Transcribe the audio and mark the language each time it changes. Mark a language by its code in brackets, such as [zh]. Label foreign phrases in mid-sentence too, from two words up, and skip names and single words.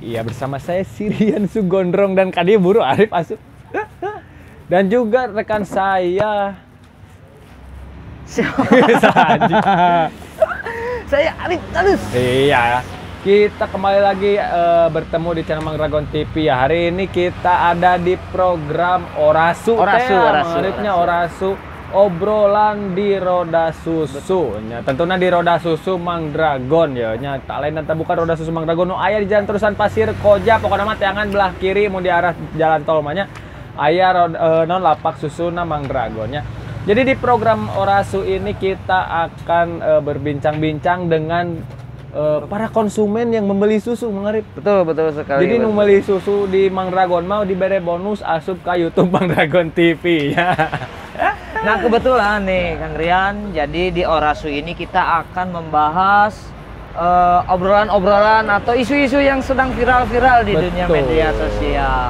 [id] Ya, bersama saya Sirian Sugondrong dan Kadia Buru Arif Asup. Dan juga rekan saya Saya Arif Talus. Iya, kita kembali lagi bertemu di channel Mang Dragon TV. Ya, hari ini kita ada di program Orasu. Mengarifnya Orasu. Obrolan di roda susu. Ya, tentunya di roda susu Mang Dragon ya. Nya tak lain dan tak bukan roda susu Mang Dragon. [su] Aya di jalan terusan Pasir Koja. Pokoknya mah tangan belah kiri mau di arah jalan tol mahnya. Aya non lapak susuna Mang Dragon ya. [id] Jadi di program Orasu ini kita akan berbincang-bincang dengan para konsumen yang membeli susu, mengarip. Betul sekali. Jadi membeli susu di Mang Dragon mau diberi bonus asup ke YouTube Mang Dragon TV ya. Nah, kebetulan nih Kang Rian, jadi di Orasu ini kita akan membahas obrolan-obrolan atau isu-isu yang sedang viral-viral di dunia media sosial.